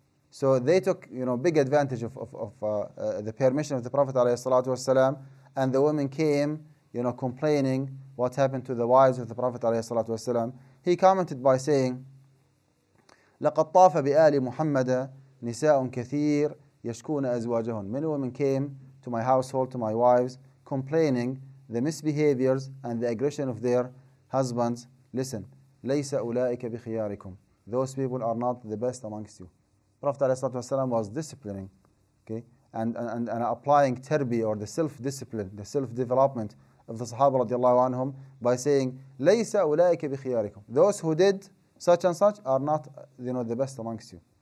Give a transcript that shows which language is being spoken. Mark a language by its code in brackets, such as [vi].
[en] So they took big advantage of the permission of the Prophet ﷺ, and the women came complaining what happened to the wives of the Prophet ﷺ. He commented by saying, [ar] لقد طاف بآل محمد نساء كثير يشكون أزواجهن. [en] Many women came to my household, to my wives, complaining the misbehaviors and the aggression of their husbands. Listen, [ar] ليس أولئك بخياركم. [en] Those people are not the best amongst you. Prophet ﷺ was disciplining, okay, and applying terbi, or the self-discipline, the self-development of the Sahaba radiallahu anhum, by saying, [ar] ليس أولئك بخياركم. [en] Those who did such and such are not the best amongst you.